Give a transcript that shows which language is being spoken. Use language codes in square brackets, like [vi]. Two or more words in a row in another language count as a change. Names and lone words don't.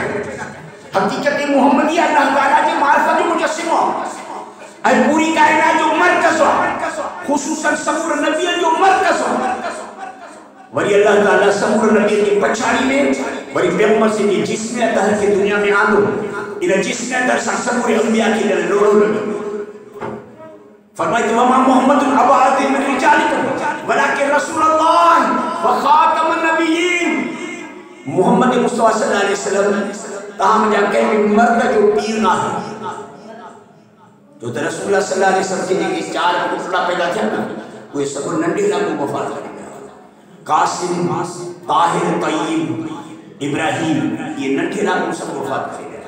[sd] हक़ीक़त मोहम्मदी अल्लाह ताला जे मारिफत जो मुजस्सिमो ऐं पूरी काइनात जो मरकज़ आहे, ख़ुसूसन समूर नबियनि जो मरकज़ आहे। वरी अल्लाह ताला समूर नबियनि जी पछाड़ी में वरी पैगंबर से जी जिस्म अतहर के दुनिया में आंदो। इन जिस्म अतहर सां समूरे अंबिया खे लोड़ो लॻो। [ar] फरमाइतो وما محمد أبا آدم من رجالكم ولكن رسول الله وخاتم النبيين. [sd] मोहम्मद मुस्तफ़ा [ar] صلى الله عليه وسلم [sd] तव्हां मुंहिंजा कंहिं मर्द जो पीर न आहे। जो त रसूलुल्लाह [ar] صلى الله عليه وسلم [sd] जेके 4 पुटड़ा पैदा थिया न उहे सभु नंढे लाॻू वफ़ात करे विया। कासिम, ताहिर, तय्यब, इब्राहिम, ये नंढे लाॻू सभु वफ़ात करे विया।